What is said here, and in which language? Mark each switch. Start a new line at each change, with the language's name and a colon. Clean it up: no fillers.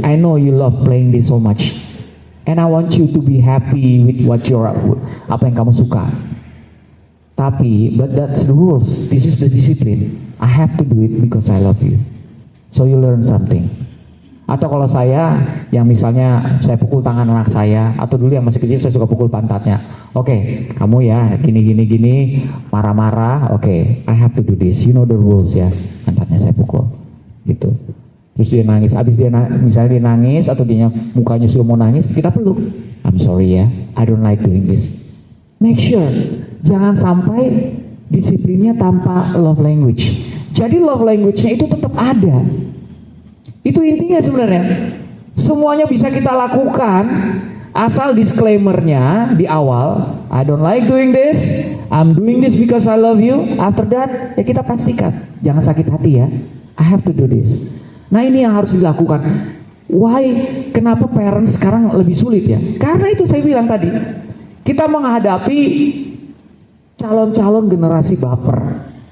English: I know you love playing this so much. And I want you to be happy with
Indonesian: apa yang kamu suka. Tapi,
English: but that's the rules. This is the discipline. I have to do it because I love you. So you learn something.
Indonesian: Atau kalau saya, yang misalnya saya pukul tangan anak saya, atau dulu yang masih kecil saya suka pukul pantatnya. Oke, kamu ya gini, marah-marah. Oke,
English: I have to do this. You know the rules
Indonesian: ya. Pantatnya saya pukul, gitu. Terus dia nangis. Abis misalnya dia nangis atau dia mukanya sudah mau nangis, kita peluk.
English: I'm sorry ya, I don't like doing this. Make sure
Indonesian: jangan sampai disiplinnya tanpa love language. Jadi love language-nya itu tetap ada. Itu intinya sebenarnya. Semuanya bisa kita lakukan asal disclaimer-nya di awal,
English: I don't like doing this, I'm doing this because I love you. After that,
Indonesian: ya kita pastikan jangan sakit hati ya.
English: I have to do this.
Indonesian: Nah, ini yang harus dilakukan.
English: Why?
Indonesian: Kenapa parents sekarang lebih sulit ya? Karena itu saya bilang tadi, kita menghadapi calon-calon generasi baper.